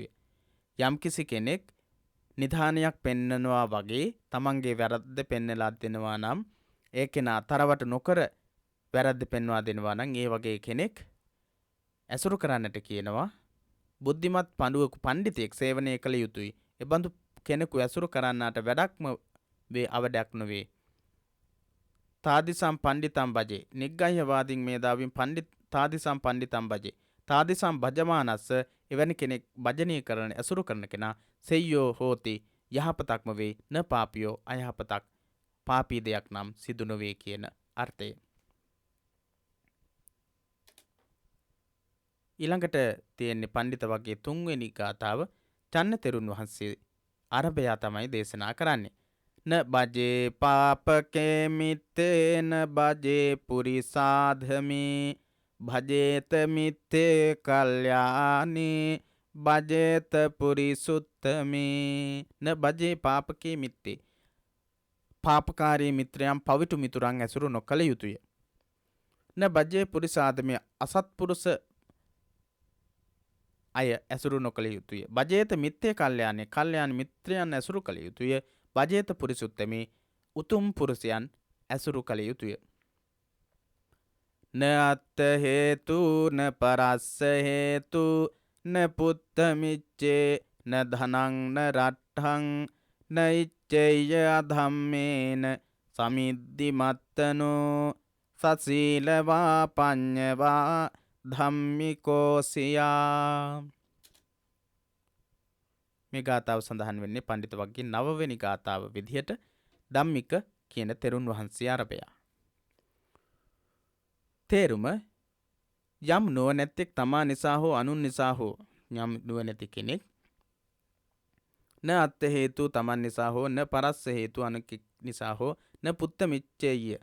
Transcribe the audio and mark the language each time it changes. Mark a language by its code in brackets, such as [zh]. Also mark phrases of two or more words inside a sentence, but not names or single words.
[si] යම්කිසි කෙනෙක් නිධානයක් පෙන්නනවා වගේ තමන්ගේ වැරද්ද පෙන්නලා දෙනවා නම් ඒ කෙනා තරවට නොකර වැරද්ද පෙන්වා දෙනවා නම් ඒ වගේ කෙනෙක් ඇසුරු කරන්නට කියනවා බුද්ධිමත් පඬුවකු පණ්ඩිතයෙක් සේවනය කළ යුතුයි. එබඳු කෙනෙකු ඇසුරු කරන්නට වැඩක්ම වේ අවඩයක් නොවේ. [pi] තාදිසම් පණ්ඩිතම් බජේ නිග්ගඤ්ඤවාදීන් මේදාවින් තාදිසම් පණ්ඩිතම් බජේ තාදිසම් භජමානස්ස [si] එවැනි කෙනෙක් භජනය කරන ඇසුරු කරන කෙනා [pi] සෙය්‍යෝ හෝති [si] යහපතක්ම වේ [pi] න පාපියෝ [si] අයහපතක් පාපී දෙයක් නම් සිදු නොවේ කියන අර්ථය. ඊළඟට තියෙන්නේ පණ්ඩිත වර්ගයේ 3 වෙනි ගාථාව චන්න තෙරුන් වහන්සේ අරබයා තමයි දේශනා කරන්නේ. [pi] න බජේ පාපකේ මිත්තේ න බජේ පුරිසාධමේ භජේත මිත්තේ කල්යානී භජේත පුරිසුත්තමේ න බජේ පාපකේ මිත්තේ [si] පාපකාරී මිත්‍රයන් පවිතු මිතුරන් ඇසුරු නොකළ යුතුය. [pi] න බජේ පුරිසාධමේ [si] අසත්පුරුෂ අය ඇසුරු නොකළ යුතුය. [pi] භජේත මිත්තේ කල්යාණේ [si] කල්යාණ මිත්‍රයන් ඇසුරු කළ යුතුය. [pi] භජේත පුරිසුත්තමේ [si] උතුම් පුරුෂයන් ඇසුරු කළ යුතුය. [pi] න අත්ථ හේතු න පරස්ස හේතු න පුත්ත මිච්ඡේ න ධනං න රට්ඨං න ඉච්ඡේය අධම්මේන සමිද්ධි මත්තනෝ සසීලවා පඤ්ඤවා ධම්මිකෝසියා. [si] මේ ගාථාව සඳහන් වෙන්නේ පඬිත වර්ගයේ 9 වෙනි ගාථාව විදිහට ධම්මික කියන තෙරුන් වහන්සේ අරබයා. තේරුම යම් නුවණැත්තෙක් තමා නිසා හෝ අනුන් නිසා හෝ යම් නුවණැති කෙනෙක් [pi] න අත්ථ හේතු [si] තමන් නිසා හෝ [pi] න පරස්ස හේතු [si] අනුක නිසා හෝ [pi] න පුත්ත මිච්ඡේය